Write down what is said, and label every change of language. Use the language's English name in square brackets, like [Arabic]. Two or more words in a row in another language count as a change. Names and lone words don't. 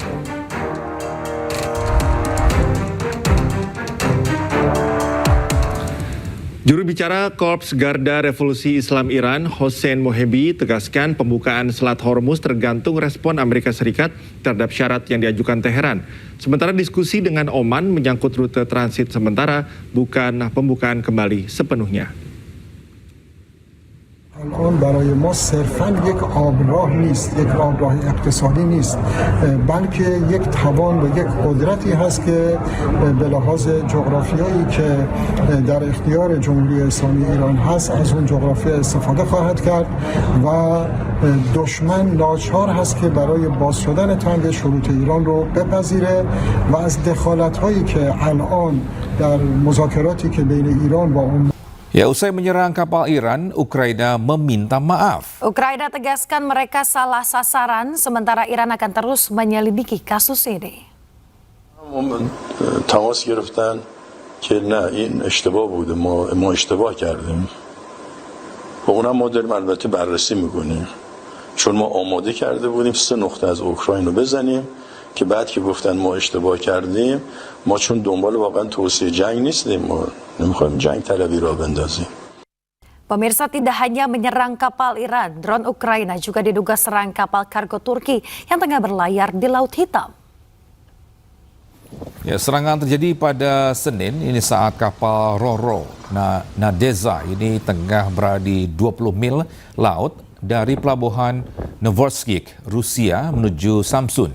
[Indonesian] Juru bicara Korps Garda Revolusi Islam Iran, Hossein Mohebi, tegaskan pembukaan Selat Hormuz tergantung respon Amerika Serikat terhadap syarat yang diajukan Teheran. Sementara diskusi dengan Oman menyangkut rute transit sementara, bukan pembukaan kembali sepenuhnya. [Persian] الان برای ما صرفاً یک آبراه نیست، یک آبراه اقتصادی نیست، بلکه یک توان و یک قدرتی هست که به لحاظ جغرافیایی که در اختیار جمهوری اسلامی ایران هست از اون جغرافیا استفاده خواهد کرد و دشمن ناچار هست که برای باز شدن تنگ شروط ایران رو بپذیره و از دخالت‌هایی که الان در مذاکراتی که بین ایران و اون [Indonesian] Ya, usai menyerang kapal Iran, Ukraina meminta maaf. Ukraina tegaskan mereka salah sasaran, sementara Iran akan terus menyelidiki kasus ini. [Persian] تماس گرفتن که نه این اشتباه بوده، ما اشتباه کردیم. و اونم ما داریم البته بررسی میکنیم. چون ما آماده کرده بودیم 3 نقطه از اوکراین رو بزنیم که بعد که گفتن ما اشتباه کردیم، ما چون دنبال واقعا توسعه جنگ نیستیم، ما نمیخوایم جنگ طلبی را بندازیم. [Indonesian] Pemirsa, tidak hanya menyerang kapal Iran, drone Ukraina juga diduga serang kapal kargo Turki yang tengah berlayar di Laut Hitam. Ya, serangan terjadi pada Senin ini saat kapal Ro-Ro Nadeza ini tengah berada di 20 mil laut dari pelabuhan Novorossiysk, Rusia menuju Samsun.